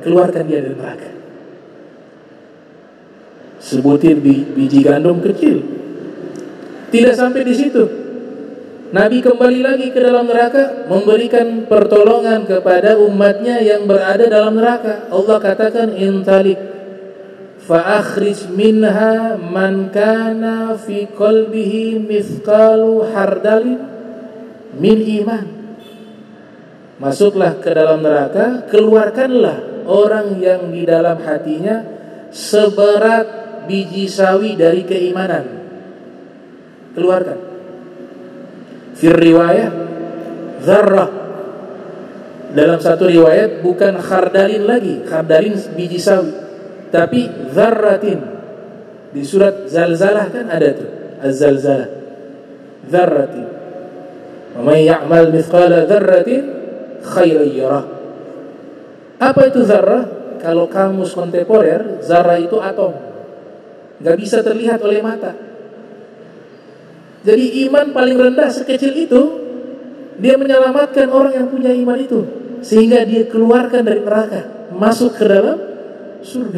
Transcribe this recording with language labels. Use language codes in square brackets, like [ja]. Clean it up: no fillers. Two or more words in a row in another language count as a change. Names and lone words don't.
[id] Keluarkan dia dari neraka. Sebutir biji gandum kecil. Tidak sampai di situ, Nabi kembali lagi ke dalam neraka, memberikan pertolongan kepada umatnya yang berada dalam neraka. Allah katakan, [ar] "انطلق فأخرج منها من كان في قلبه مثقال خردل من إيمان." [id] Masuklah ke dalam neraka, keluarkanlah orang yang di dalam hatinya seberat biji sawi dari keimanan. [ar] Keluarkan. في رواية ذرة. [id] Dalam satu riwayat bukan khardalin lagi, khardalin biji sawi, tapi dzarratin. Di surat Zalzalah kan ada tuh, Az-Zalzalah. Dzarratin. [ar] ومن يعمل مثقال ذرة خيرا يره. [id] Apa itu zarrah? Kalau kamus kontemporer, zarrah itu atom. Gak bisa terlihat oleh mata. Jadi iman paling rendah sekecil itu, dia menyelamatkan orang yang punya iman itu, sehingga dia keluarkan dari neraka, masuk ke dalam surga.